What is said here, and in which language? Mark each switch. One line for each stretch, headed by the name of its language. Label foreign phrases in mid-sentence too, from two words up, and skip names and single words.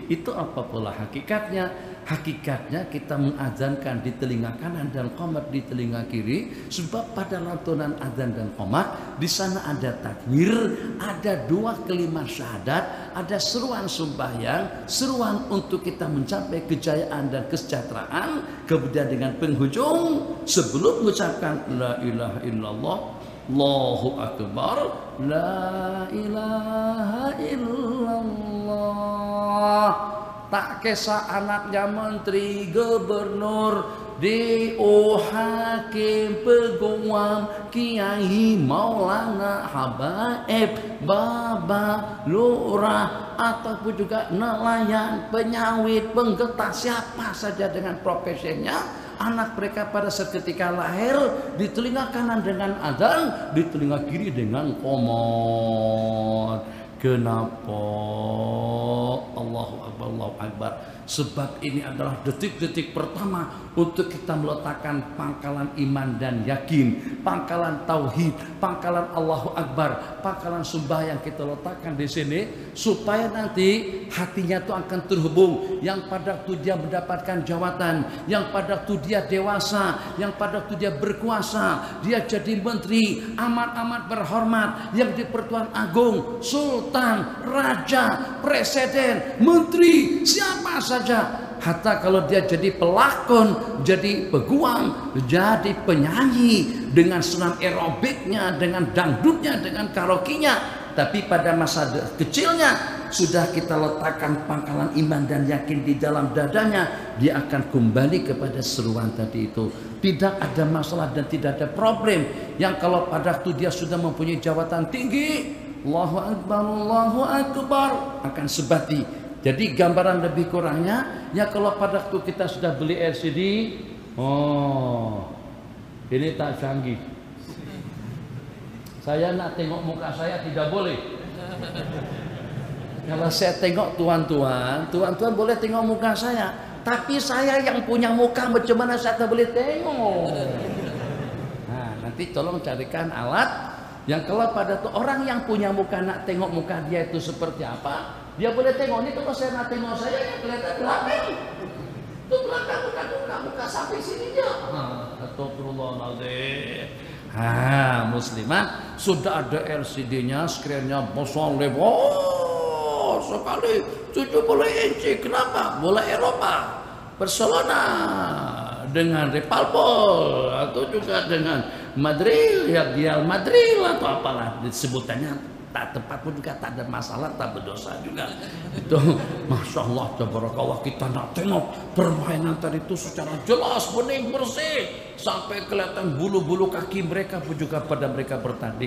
Malay: Itu apa pula hakikatnya? Hakikatnya kita mengazankan di telinga kanan dan qomat di telinga kiri, sebab pada lantunan azan dan qomat di sana ada takbir, ada 2 kalimat syahadat, ada seruan sembahyang, seruan untuk kita mencapai kejayaan dan kesejahteraan. Kemudian dengan penghujung sebelum mengucapkan
Arabic: لا إله إلا الله، الله أكبر، لا إله إلا الله.
Malay: Tak kisah anaknya menteri, gubernur, DO, hakim, peguam, kiai, maulana, habaib, baba, lurah, ataupun juga nelayan, penyawit, penggetah, siapa saja dengan profesinya. Anak mereka pada seketika lahir di telinga kanan dengan adzan, di telinga kiri dengan qomat. Kenapa?
Arabic: الله أكبر، الله أكبر.
Malay: Sebab ini adalah detik-detik pertama untuk kita meletakkan pangkalan iman dan yakin, pangkalan tauhid, pangkalan
Arabic: الله أكبر,
Malay: pangkalan sembah yang kita letakkan di sini, supaya nanti hatinya itu akan terhubung. Yang pada waktu dia mendapatkan jawatan, yang pada waktu dia dewasa, yang pada waktu dia berkuasa, dia jadi menteri, amat-amat berhormat, yang di Pertuan Agung, sultan, raja, presiden, menteri, siapa saja. Hatta kalau dia jadi pelakon, jadi peguam, jadi penyanyi, dengan senam aerobiknya, dengan dangdutnya, dengan karaoke-nya, tapi pada masa kecilnya sudah kita letakkan pangkalan iman dan yakin di dalam dadanya, dia akan kembali kepada seruan tadi itu. Tidak ada masalah dan tidak ada problem. Yang kalau pada waktu dia sudah mempunyai jawatan tinggi,
Arabic: الله أكبر,
Malay: akan sebati. Jadi gambaran lebih kurangnya, ya kalau pada waktu kita sudah beli LCD, oh ini tak canggih. Saya nak tengok muka saya tidak boleh. Kalau saya tengok tuan-tuan boleh tengok muka saya. Tapi saya yang punya muka macam mana saya tak boleh tengok. Nah, nanti tolong carikan alat yang kalau pada tuh orang yang punya muka nak tengok muka dia itu seperti apa. Dia boleh tengok. Ini kalau saya nak tengok saya yang kelihatan belakang. Itu belakang muka sampai sininya. Astagfirullahaladzim. Muslimat sudah ada LCD-nya, screen-nya besar lebar sekali, 70 inci. Kenapa? Bola Eropa, Barcelona dengan Liverpool atau juga dengan Madrid, ya Real Madrid atau apalah disebutannya. Tak tepat pun juga tak ada masalah, tak berdosa juga. Itu
Arabic: ما شاء الله، تبارك الله,
Malay: kita nak tengok permainan tadi itu secara jelas, bening, bersih, sampai kelihatan bulu-bulu kaki mereka pun juga pada mereka bertanding.